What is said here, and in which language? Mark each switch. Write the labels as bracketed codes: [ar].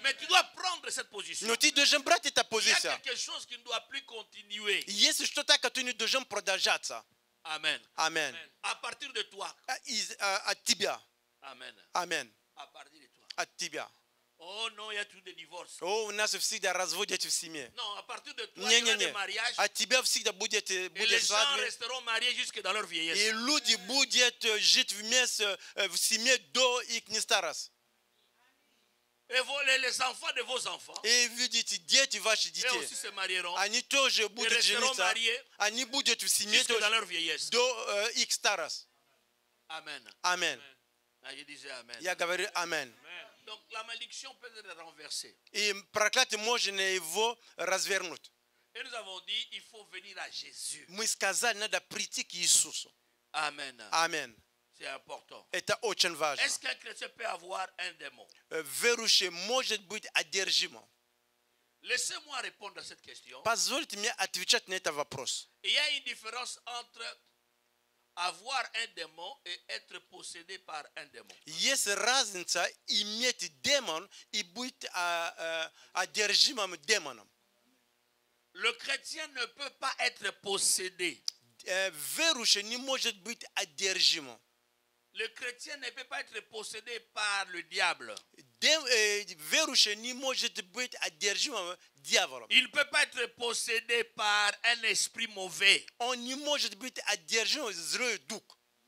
[fr] Mais tu dois prendre cette position. [ru] но ты должен брать эту [fr] Il y a [ru] позицию. [fr] quelque chose qui ne doit plus continuer. [ru] Есть что-то, которое не должен продолжаться. [fr] Amen. [ru] Аминь. [fr] À partir de toi. [ru] От тебя. [fr] Amen. [ru] Аминь. [fr] À partir de toi. [ru] От тебя. [fr] Oh non, il y a tout des divorces. [ru] О, у нас всегда разводят в семье. [fr] Non, à partir de toi, il y aura des mariages. [ru] От тебя всегда будет [fr] Et les gens [ru] свадьба. [fr] resteront mariés jusque dans leur vieillesse. [ru] И люди будут жить вместе в семье до их старости. [fr] Et les enfants de vos enfants, [ru] И видите, дети ваши [fr] eux [ru] детей, [fr] aussi se marieront [ru] они тоже будут [fr] resteront [ru] жениться, [fr] mariés [ru] они будут в семье [fr] jusque dans [ru] тоже [fr] leur vieillesse. [ru] до их старости. [fr] Amen. [ru] Аминь. [fr] Ah, je disais amen. [ru] Я говорю аминь. [fr] Donc la malédiction peut être renversée. [ru] И проклятие можно его развернуть. [fr] Et nous avons dit, il faut venir à Jésus. [ru] Мы сказали, надо прийти к Иисусу. [fr] Amen. [ru] Аминь. [fr] C'est important. [ru] Это очень важно. [fr] Est-ce qu'un chrétien peut avoir un démon? [ru] Верующий может быть одержимым. [fr] Laissez-moi répondre à cette question. [ru] Позвольте мне отвечать на этот вопрос. [fr] Il y a une différence entre avoir un démon et être possédé par un démon. [ru] Есть разница иметь демон и быть одержимым демоном. [fr] Le chrétien ne peut pas être possédé. [ru] Верующий не может быть одержимым. [fr] Le chrétien ne peut pas être possédé par le diable. [ru] Верующий не может быть одержимым дьяволом. [fr] Il ne peut pas être possédé par un esprit mauvais. [ru] Он не может быть одержимым злой дух.